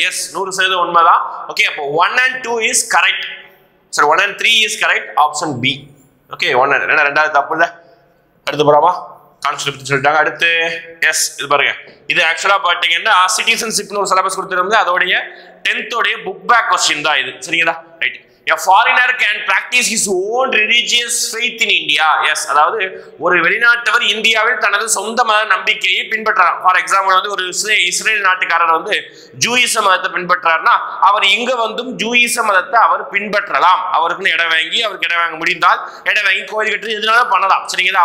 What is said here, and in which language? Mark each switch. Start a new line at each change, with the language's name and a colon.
Tamil: S, 100% உண்மைதான். Okay, அப்போ 1 and 2 is correct. சரி, 1 and 3 is correct. Option B. Okay, 1 and ரெண்டாவது தப்பு இல்ல. அடுத்து போறாமா? கான்ஸ்டிடியூஷன் சொல்லிட்டாங்க. அடுத்து எஸ், இது பாருங்க. இது ஆக்சுவலா பாத்தீங்கன்னா சிட்டிசன்ஷிப்னு ஒரு சிலபஸ் கொடுத்திருந்தது. அதோடைய 10th உடைய புக் பேக் கொஸ்டின் தான் இது. சரிங்களா? Right.
English: A foreigner can practice his own religious faith in India. Yes,
Tamil: அதாவது ஒரு வெளிநாட்டவர் இந்தியாவில் தனது சொந்த மத நம்பிக்கையை பின்பற்றலாம். ஃபார் எக்ஸாம்பிள் வந்து ஒரு இஸ்ரேல் நாட்டுக்காரர் வந்து ஜூயிச மதத்தை பின்பற்றாருன்னா அவர் இங்க வந்தும் ஜூயிச மதத்தை அவர் பின்பற்றலாம். அவருக்குன்னு இடம் வாங்க முடிந்தால் இடம் வாங்கி கோயில் கட்டி எதுனாலும் பண்ணலாம். சரிங்களா?